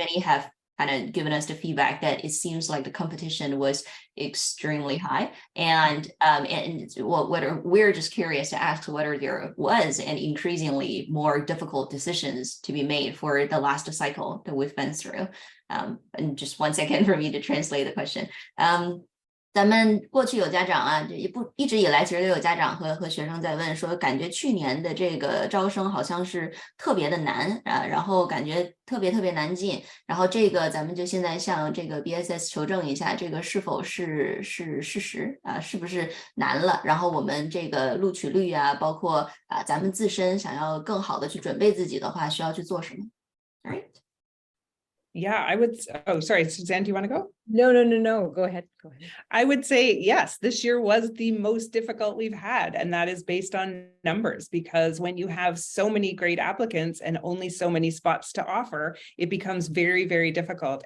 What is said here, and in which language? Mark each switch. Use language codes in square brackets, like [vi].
[en] Many have kind of given us the feedback that it seems like the competition was extremely high, and we're just curious to ask whether there was an increasingly more difficult decisions to be made for the last cycle that we've been through. And just 1 second for me to translate the question. [zh] 咱们过去有家长啊，一直以来其实都有家长和学生在问说，感觉去年的这个招生好像是特别的难啊，然后感觉特别难进，然后这个咱们就现在向这个 BSS 求证一下，这个是否是事实啊，是不是难了？然后我们这个录取率啊，包括咱们自身想要更好的去准备自己的话，需要去做什么 ？ [en] All right. Yeah, I would. Oh, sorry, Suzanne, do you want to go? No. Go ahead. I would say, yes, this year was the most difficult we've had. And that is based on numbers, because when you have so many great applicants and only so many spots to offer, it becomes very, very difficult.